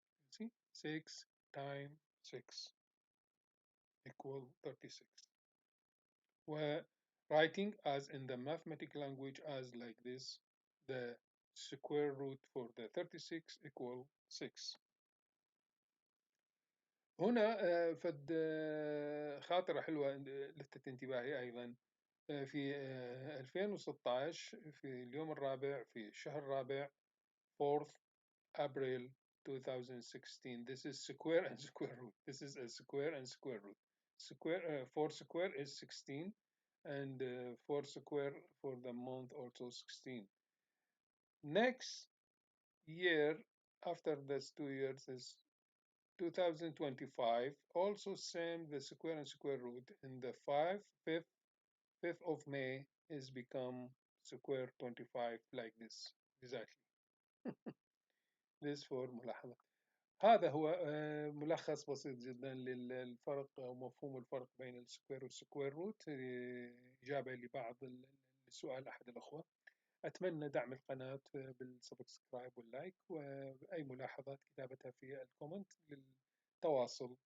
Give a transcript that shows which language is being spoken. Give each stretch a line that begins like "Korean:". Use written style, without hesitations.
English: See? 6 times 6 equal 36. Where writing as in the mathematical language as like this, the square root for the 36 equal 6.
Arabic: هنا فد خاطرة حلوة لفتت انتباهي أيضا. في 2016 في اليوم الرابع في الشهر الرابع
English: 4th April 2016. This is square and square root. This is a square and square root. Square 4 square is 16 and 4 square for the month also 16. Next year after this 2 years is 2025, also same the square and square root in the 5th of May is become square 25 like this exactly. this for ملاحظة.
Arabic: هذا هو ملخص بسيط جدا للفرق أو مفهوم الفرق بين السكوير والسكوير روت. إجابة لبعض السؤال أحد الأخوة. أتمنى دعم القناة بالسبسكرايب واللايك، وأي ملاحظات كتابتها في الكومنت للتواصل.